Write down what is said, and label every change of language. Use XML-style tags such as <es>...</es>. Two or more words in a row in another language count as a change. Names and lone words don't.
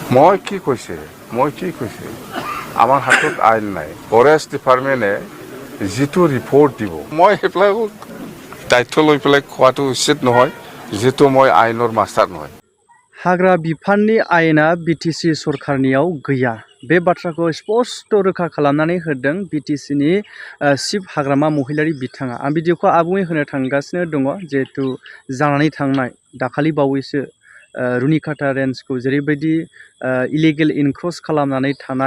<as>মই কি কৈছে আমাৰ হাতত আইন নাই ফৰেষ্ট ডিপাৰ্টমেণ্টে যিটো ৰিপৰ্ট দিব মই সেইবিলাক দায়িত্ব লৈ পেলাই কোৱাটো উচিত নহয় যিটো মই আইনৰ মাষ্টাৰ নহয়</as> <brx>हाग्रा बिफाननि आयेना बिटिसि सरकारनियाव गैया बे बाथ्राखौ स्पष्ट रोखा खालामनानै होदों बिटिसिनि चिफ हाग्रामा महिलारि बिथाङा आं भिडिअखौ आबुङै होनो थांगासिनो दङ जिहेतु जानानै थांनाय दाखालि बावैसो रुनिकाटा रेन्जखौ जेरैबायदि</brx> <en>illegal encroach</en> <brx>खालामनानै थानाय</brx>